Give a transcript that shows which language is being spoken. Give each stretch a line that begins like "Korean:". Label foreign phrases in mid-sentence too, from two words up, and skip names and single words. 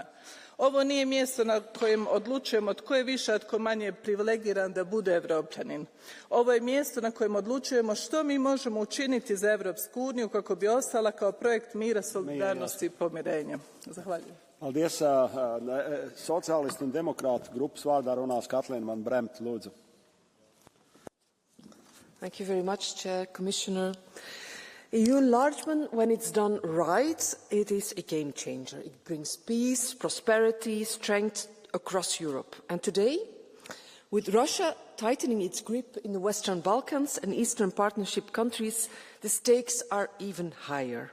Croatian: Ovo nije mjesto na kojem odlučujemo tko je više, a tko manje privilegiran da bude Evropljanin. Ovo je mjesto na kojem odlučujemo što mi možemo učiniti za Evropsku uniju kako bi ostala kao projekt mira, solidarnosti i pomirenja. Zahvaljujem.
Latvian: Paldies, sociālistu un demokrātu grupas vārdā runās Katlīna van Bremt, lūdzu.
English: Thank you very much, Chair, Commissioner. EU enlargement, when it's done right, it is a game changer. It brings peace, prosperity, strength across Europe. And today, with Russia tightening its grip in the Western Balkans and Eastern Partnership countries, the stakes are even higher.